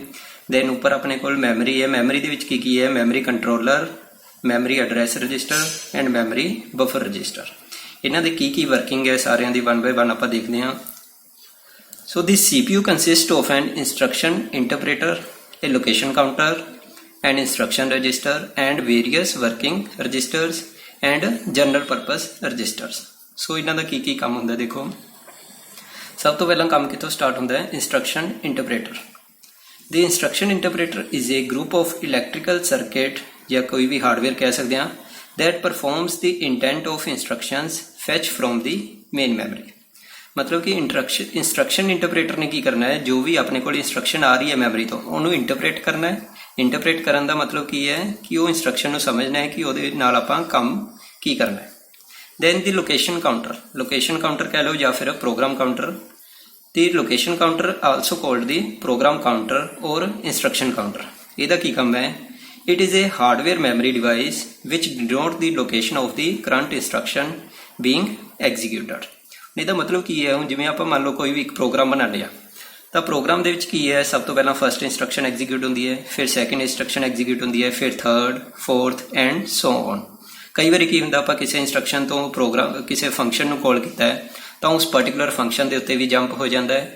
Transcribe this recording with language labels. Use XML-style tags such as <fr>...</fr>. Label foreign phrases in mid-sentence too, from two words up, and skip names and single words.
<pa>ਦੈਨ ਉੱਪਰ ਆਪਣੇ ਕੋਲ ਮੈਮਰੀ ਹੈ। ਮੈਮਰੀ ਦੇ ਵਿੱਚ ਕੀ ਹੈ,</pa> <en>memory controller, memory address register and memory buffer register.</en> <pa>ਇਹਨਾਂ ਦੇ ਕੀ ਵਰਕਿੰਗ ਹੈ ਸਾਰਿਆਂ ਦੀ 1 by 1 ਆਪਾਂ ਦੇਖਦੇ ਹਾਂ।</pa> <en>so the CPU consist of an instruction interpreter, a location counter, an instruction register and various working registers and general purpose registers।</en> <pa>ਸੋ ਇਹਨਾਂ ਦਾ ਕੀ ਕੰਮ ਹੁੰਦਾ ਦੇਖੋ। ਸਭ ਤੋਂ ਪਹਿਲਾਂ ਕੰਮ ਕਿੱਥੋਂ ਸਟਾਰਟ ਹੁੰਦਾ ਹੈ,</pa> <en>instruction interpreter. The instruction interpreter is a group of electrical circuit</en> <pa>ਜਾਂ ਕੋਈ ਵੀ ਹਾਰਡਵੇਅਰ ਕਹਿ ਸਕਦੇ ਹਾਂ</pa> <en>that performs the intent of instructions fetch from the main memory।</en> <pa>ਮਤਲਬ ਕਿ</pa> <en>instruction interpreter</en> <pa>ਨੇ ਕੀ ਕਰਨਾ ਹੈ, ਜੋ ਵੀ ਆਪਣੇ ਕੋਲ ਇੰਸਟਰਕਸ਼ਨ ਆ ਰਹੀ ਹੈ ਮੈਮਰੀ ਤੋਂ ਉਹਨੂੰ ਇੰਟਰਪ੍ਰੇਟ ਕਰਨਾ ਹੈ। ਇੰਟਰਪ੍ਰੇਟ ਕਰਨ ਦਾ ਮਤਲਬ ਕੀ ਹੈ ਕਿ ਉਹ ਇੰਸਟਰਕਸ਼ਨ ਨੂੰ ਸਮਝਣਾ ਹੈ ਕਿ ਉਹਦੇ ਨਾਲ ਆਪਾਂ ਕੰਮ ਕੀ ਕਰਨਾ ਹੈ।</pa> <en>then the location counter</en> <pa>ਕਹਿ ਲਓ ਜਾਂ ਫਿਰ</pa> <en>program counter. The location counter also called the program counter or instruction counter।</en> <pa>ਇਹਦਾ ਕੀ ਕੰਮ ਹੈ,</pa> <en>it is a hardware memory device which denote the location of the current instruction being executed।</en> <pa>ਇਹਦਾ ਮਤਲਬ ਕੀ ਹੈ, ਹੁਣ ਜਿਵੇਂ ਆਪਾਂ ਮੰਨ ਲਓ ਕੋਈ ਵੀ ਇੱਕ ਪ੍ਰੋਗਰਾਮ ਬਣਾ ਲਿਆ ਤਾਂ ਪ੍ਰੋਗਰਾਮ ਦੇ ਵਿੱਚ ਕੀ ਹੈ, ਸਭ ਤੋਂ ਪਹਿਲਾਂ</pa> <en>first instruction execute</en> <pa>ਹੁੰਦੀ ਹੈ, ਫਿਰ</pa> <en>second instruction execute</en> <pa>ਹੁੰਦੀ ਹੈ, ਫਿਰ</pa> <en>third, fourth and so on.</en> <pa>ਕਈ ਵਾਰੀ ਕੀ ਹੁੰਦਾ, ਆਪਾਂ ਕਿਸੇ ਇੰਸਟਰਕਸ਼ਨ ਤੋਂ ਪ੍ਰੋਗਰਾਮ ਕਿਸੇ ਫੰਕਸ਼ਨ ਨੂੰ ਕਾਲ ਕੀਤਾ ਹੈ ਤਾਂ ਉਸ</pa> <en>particular function</en> <pa>ਦੇ ਉੱਤੇ ਵੀ ਜੰਪ ਹੋ ਜਾਂਦਾ ਹੈ।</pa>